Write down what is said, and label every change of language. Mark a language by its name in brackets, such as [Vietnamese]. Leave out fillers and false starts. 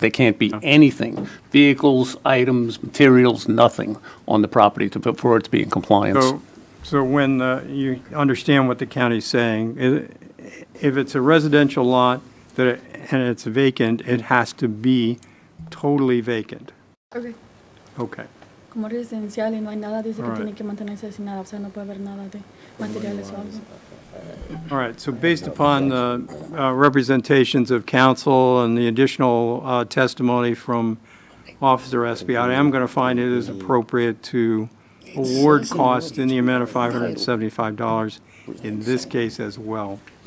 [English] They can't be anything. Vehicles, items, materials, nothing on the property for it to be in compliance. So when you understand what the county's saying, if it's a residential lot and it's vacant, it has to be totally vacant. Okay. Okay. [Spanish] Como es residencial y no hay nada, dice que [English] Alright. [Spanish] tiene que mantenerse sin nada, o sea, no puede haber nada de materiales o algo. [English] All right, so based upon the representations of counsel and the additional testimony from Officer Espiat, I am going to find it is appropriate to award costs in the amount of $575 in this case as well.